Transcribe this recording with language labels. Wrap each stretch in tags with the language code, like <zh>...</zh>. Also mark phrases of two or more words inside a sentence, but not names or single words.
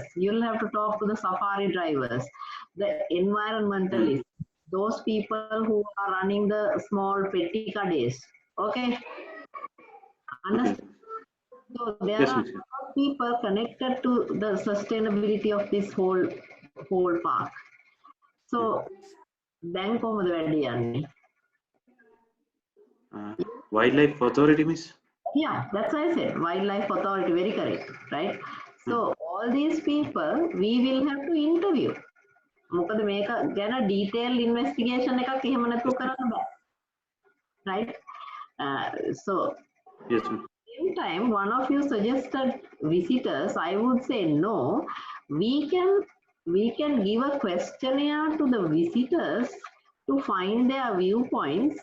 <en>You will have to talk to the safari drivers, the environmentalists, those people who are running the small petty kades. Okay? Understand? So there Yes, are Miss. people connected to the sustainability of this whole park. So, then</en> <si>කොහොමද වැඩි යන්නේ?</si> <en>Wildlife Authority, Miss. Yeah, that's what I said. Wildlife Authority, very correct, right? So all these people, we will have to interview.</en> <si>මොකද මේක ගැන</si> <en>detailed investigation</en> <si>එකක් එහෙම නැතුව කරන්න බෑ.</si> <en>Right? So, Yes, ma'am. same time, one of you suggested visitors. I would say no. We can give a questionnaire to the visitors to find their viewpoints.</en>